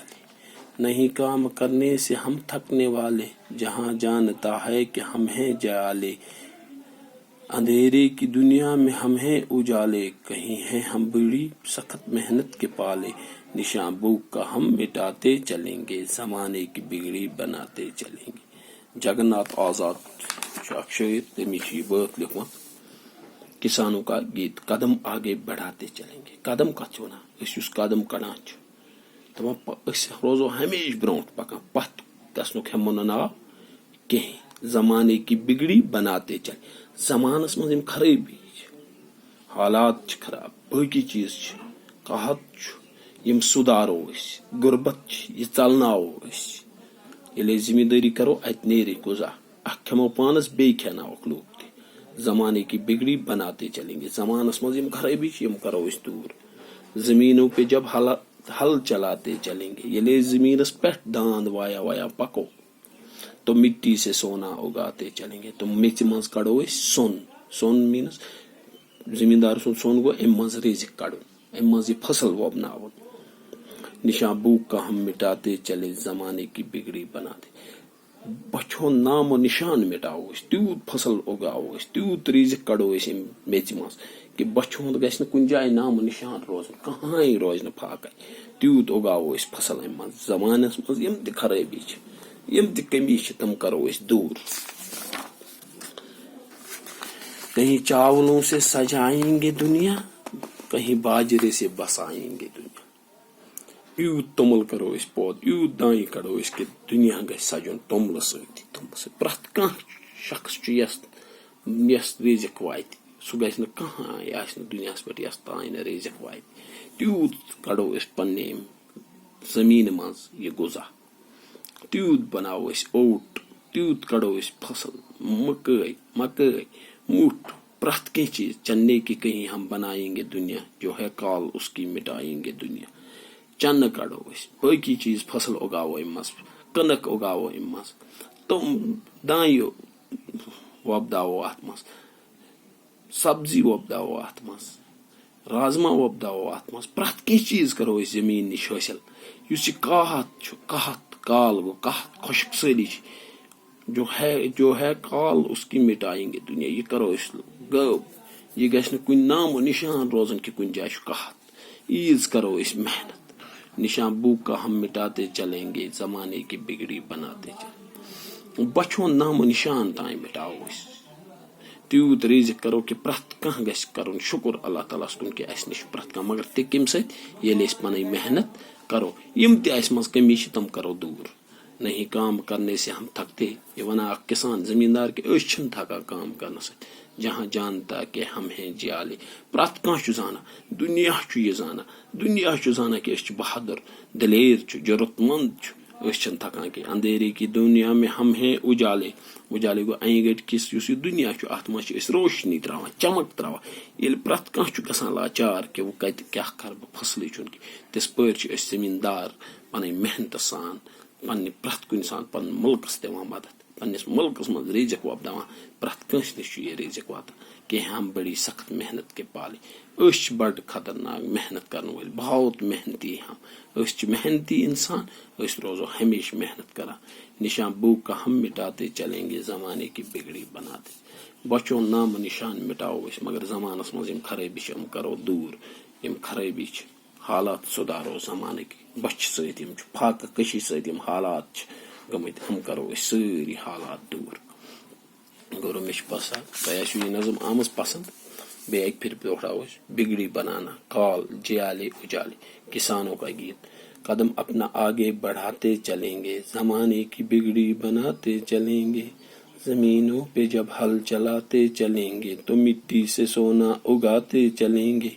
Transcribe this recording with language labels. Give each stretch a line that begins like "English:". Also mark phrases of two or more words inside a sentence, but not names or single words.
Urdu: نہیں کام کرنے سے ہم تھکنے والے جہاں جانتا ہے کہ ہم ہیں جالے. اندھیرے کی دنیا میں ہم ہیں اجالے. کہیں ہیں ہم بڑی سخت محنت کے پالے. نشان بو کا ہم مٹاتے چلیں گے. زمانے کی بگڑی بناتے چلیں گے.
Kashmiri: جگن ناتھ آزاد اکھ شاعر تمی چھ یہ بٲتھ لیوکھمُت کسانوں کا گیت.
Urdu: قدم آگے بڑھاتے چلیں گے.
Kashmiri: قدم کتھ چھِ ونان أسۍ یُس قدم کڑان چھِ دپان أسۍ روزو ہمیشہ برونٛٹھ پکان پتھ گژھنُک ہٮ۪مو نہٕ ناو کِہیٖنۍ.
Urdu: زمانے کی بگڑی بناتے چلے.
Kashmiri: زمانس منٛز یِم خرٲبی چھِ حالات چھِ خراب باقی چیٖز چھِ قحط چھُ یِم سُدھارو أسۍ. غربت چھِ یہِ ژلناوو أسۍ. ییٚلہِ أسۍ زٔمیٖندٲری کرو اتہِ نیرِ غذا. اکھ کھٮ۪مو پانس بیٚیہِ کھٮ۪ناووکھ لوٗکھ تہِ.
Urdu: زمانے کی بگڑی بناتے چلیں گے.
Kashmiri: زمانس منٛز یِم خرٲبی چھِ یِم کرو أسۍ دوٗر.
Urdu: زمینوں پہ جب ہل چلاتے چلیں گے.
Kashmiri: ییٚلہِ أسۍ زمینس پٮ۪ٹھ داند وایا وایا پکو
Urdu: تو مٹی سے سونا اگاتے چلیں گے.
Kashmiri: تو میژِ منٛز کڑو أسۍ سۄن. سۄن میٖنٕز زمیٖندار سُنٛد سۄن گوٚو امہِ منٛز رزق کڑُن امہِ منٛز یہِ فصل وۄپناوُن.
Urdu: نشان بو کا ہم مٹاتے چلے. زمانے کی بگڑی بناتے.
Kashmiri: بچھِ ہُنٛد نام و نشان مٹاوو أسۍ. تیوٗت فصل اُگاوو أسۍ تیوٗت رزق کڑو أسۍ امہِ میژِ منٛز کہ بچھِ ہُنٛد گژھِ نہٕ کُنہِ جایہِ نام و نشان روزُن کٕہٕنۍ روزِ نہٕ فاقے. تیوٗت اُگاوو أسۍ فصل امہِ منٛز. زمانس منٛز یِم تہِ خرٲبی چھِ یِم تہِ کمی چھِ تِم کرو أسۍ دوٗر.
Urdu: کہیں چاولوں سے سجائیں گے دنیا کہیں باجرے سے بسائیں گے دنیا.
Kashmiri: یوٗت توٚمُل کرو أسۍ پٲدٕ یوٗت دانہِ کڑو أسۍ کہ دُنیا گژھِ سجُن توٚملہٕ سۭتی. توٚملہٕ سۭتۍ پرٛٮ۪تھ کانٛہہ شخص چھُ یس رزق واتہِ سُہ گژھِ نہٕ کٕہٕنۍ آسہِ نہٕ دُنیاہس پٮ۪ٹھ یس تانۍ نہٕ رزق واتہِ. تیوٗت کڑو أسۍ پننہِ امہِ زمینہِ منٛز یہِ غذا. تیوٗت بناوو أسۍ اوٹ. تیوٗت کڑو أسۍ فصل مکٲے مکٲے مُٹھ پرٛٮ۪تھ کینٛہہ چیٖز.
Urdu: چنے کی کہیں ہم بنائیں گے دنیا جو ہے کال اس کی مٹائیں گے دنیا.
Kashmiri: چنہٕ کڑو أسۍ باقی چیٖز فصل اُگاوو امہِ منٛز. کٕنک اُگاوو امہِ منٛز. تِم دانہِ وۄپداوو اتھ منٛز. سبزی وۄپداوو اتھ منٛز. رازما وۄپداوو اتھ منٛز. پرٛٮ۪تھ کینٛہہ چیٖز کرو أسۍ زمیٖن نِش حٲصِل. یُس یہِ قحط چھُ قحط کال گوٚو قحط خۄشک سٲلی چھِ
Urdu: جو ہے کال اس کی مٹائیں گے دنیا.
Kashmiri: یہ کرو أسۍ غٲب یہ گژھِ نہٕ کُنہِ نام و نشان روزن کہ کُنہِ جایہِ چھُ قحط. عیز کرو أسۍ محنت,
Urdu: نشان بو کا ہم مٹاتے چلیں گے, زمانے کی بگڑی بناتے چلیں.
Kashmiri: بچہ ہُنٛد نام و نشان تام مٹاو أسۍ. تیوٗت رزق کرو کہ پرٛٮ۪تھ کانٛہہ گژھِ کرُن شکر اللہ تعالیٰ کُن کہ اسہِ نش چھُ پرٛٮ۪تھ کانٛہہ, مگر تہِ کمہِ سۭتۍ ییٚلہِ أسۍ پنٕنۍ محنت کرو. یِم تہِ اسہِ منٛز کمی چھِ تِم کرو دوٗر.
Urdu: نہیں کام کرنے سے ہم تھکتے,
Kashmiri: یہ ونان اکھ کسان زمیندار کہ أسۍ چھِنہٕ تھکان کام کرنہٕ سۭتۍ.
Urdu: جہاں جانتا کہ ہم ہیں جیالے,
Kashmiri: پرٛٮ۪تھ کانٛہہ چھُ زانان, دُنیا چھُ یہِ زانان, دُنیا چھُ زانان کہ أسۍ چھِ بہادر, دلیر چھُ, ضرورت مند چھُ, أسۍ چھِنہٕ تھکان کینٛہہ.
Urdu: اندھیرے کی دنیا میں ہم ہیں اجالے.
Kashmiri: اجالے گوٚو انہِ گٔٹۍ کِس یُس یہِ دُنیا چھُ اتھ منٛز چھِ أسۍ روشنی تراوان, چمک تراوان. ییٚلہِ پرٛٮ۪تھ کانٛہہ چھُ گژھان لاچار کہ وۄنۍ کتہِ کیاہ کرٕ بہٕ, فصلٕے چھُنہٕ کینٛہہ, تِژھ پٲرۍ چھِ أسۍ زمیٖندار پنٕنۍ محنتہٕ سان پننہِ پرٛٮ۪تھ کُنہِ سان پنُن مُلکس دِوان مدد, پننس مُلکس منٛز رزق وۄپداوان. پرٛٮ۪تھ کٲنٛسہِ نِش چھُ یہِ رزق واتان.
Urdu: کینٛہہ ہم بڑی سخت محنت کے پالے,
Kashmiri: أسۍ چھِ بڑٕ خطرناک محنت کرن وٲلۍ,
Urdu: بہت محنتی ہم,
Kashmiri: أسۍ چھِ محنتی انسان, أسۍ روزو ہمیشہ محنت کران.
Urdu: نشان بو کا ہم مٹاتے چلیں گے, زمانے کی بگڑی بناتے.
Kashmiri: بچوں نام و نشان مٹاو أسۍ, مگر زمانس منٛز یِم خرٲبی چھِ یِم کرو دوٗر. یِم خرٲبی چھِ حالات سُدھارو زمانٕکۍ, بچہِ سۭتۍ یِم چھِ فاقہٕ کشی سۭتۍ یِم حالات چھِ گٔمٕتۍ, یِم کرو أسۍ سٲری حالات دوٗر. گورو مےٚ چھُ باسان تۄہہِ آسِوٕ یہِ نظم آمٕژ پسند. بیٚیہِ اکہِ پھِرِ دوہراوو أسۍ,
Urdu: بگڑی بنانا کال جیالے اجالے, کسانوں کا گیت. قدم اپنا آگے بڑھاتے چلیں گے, زمانے کی بگڑی بناتے چلیں گے. زمینوں پہ جب ہل چلاتے چلیں گے تو مٹی سے سونا اگاتے چلیں گے.